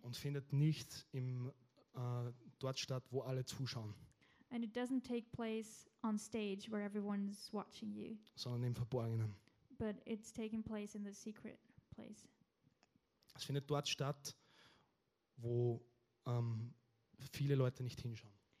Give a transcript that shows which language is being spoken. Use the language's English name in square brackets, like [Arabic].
[German] Und findet nicht im dort statt, wo alle zuschauen. [English] And it doesn't take place on stage where everyone's watching you. [German] Sondern im Verborgenen. [English] But it's taking place in the secret place. [German] Es findet dort statt, wo viele Leute nicht hinschauen.